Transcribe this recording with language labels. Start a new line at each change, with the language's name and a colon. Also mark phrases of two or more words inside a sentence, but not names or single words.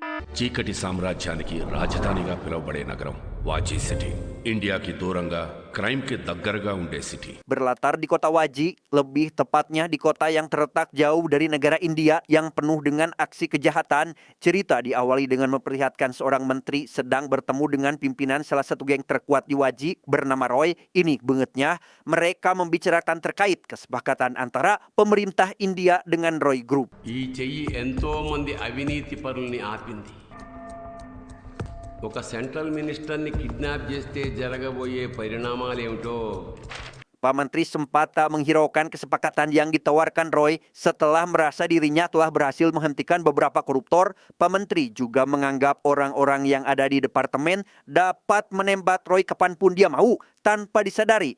Telugu: చీకటి సామ్రాజ్యానికి రాజధానిగా పిలువబడే నగరం వాజీ సిటీ. ఇండియాకి దూరంగా, క్రైమ్కి దగ్గరగా ఉండే సిటీ.
Indonesian: Berlatar di kota Waji, lebih tepatnya di kota yang terletak jauh dari negara India yang penuh dengan aksi kejahatan, cerita diawali dengan memperlihatkan seorang menteri sedang bertemu dengan pimpinan salah satu geng terkuat di Waji bernama Roy. Ini bengetnya, mereka membicarakan terkait kesepakatan antara pemerintah India dengan Roy Group.
Telugu: ఈ చెయ్యి ఎంతో మంది అవినీతి పరుల్ని ఆపింది. ఒక
English: central minister
Telugu: కిడ్నాప్ చేస్తే జరగబోయే పరిణామాలు ఏమిటో.
Indonesian: Pak Menteri sempat tak menghiraukan kesepakatan yang ditawarkan Roy setelah merasa dirinya telah berhasil menghentikan beberapa koruptor. Pak Menteri juga menganggap orang-orang yang ada di departemen dapat menembak Roy kapanpun dia mau tanpa disadari.